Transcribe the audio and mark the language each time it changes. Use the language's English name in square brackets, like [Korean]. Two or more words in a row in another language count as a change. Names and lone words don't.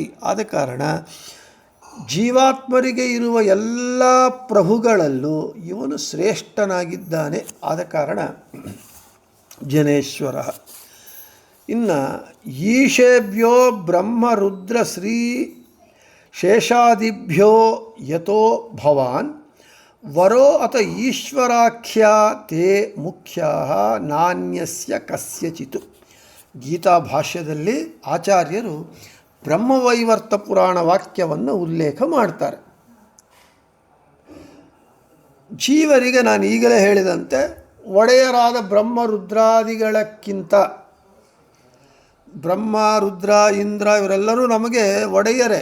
[Kannada] ಆದ ಕಾರಣ ಜೀವಾತ್ಮರಿಗೆ ಇರುವ ಎಲ್ಲ ಪ್ರಭುಗಳಲ್ಲೂ ಇವನು ಶ್ರೇಷ್ಠನಾಗಿದ್ದಾನೆ. ಆದ ಕಾರಣ ಜನೇಶ್ವರ. [Sanskrit] ಇನ್ನು ಈಶೇಭ್ಯೋ ಬ್ರಹ್ಮ ರುದ್ರ ಶ್ರೀ ಶೇಷಾದಿಭ್ಯೋ ಯತೋ ಭವಾನ್ ವರೋ ಅಥ ಈಶ್ವರಾಖ್ಯಾ ತೇ ಮುಖ್ಯಾ ನಾನ್ಯಸ್ಯ ಕಸ್ಯಚಿತ್. [Kannada] ಗೀತಾ ಭಾಷ್ಯದಲ್ಲಿ ಆಚಾರ್ಯರು ಬ್ರಹ್ಮವೈವರ್ತ ಪುರಾಣ ವಾಕ್ಯವನ್ನು ಉಲ್ಲೇಖ ಮಾಡ್ತಾರೆ. ಜೀವರಿಗೆ ನಾನು ಈಗಲೇ ಹೇಳಿದಂತೆ ಒಡೆಯರಾದ ಬ್ರಹ್ಮರುದ್ರಾದಿಗಳಕ್ಕಿಂತ, ಬ್ರಹ್ಮ, ರುದ್ರ, ಇಂದ್ರ ಇವರೆಲ್ಲರೂ ನಮಗೆ ಒಡೆಯರೇ.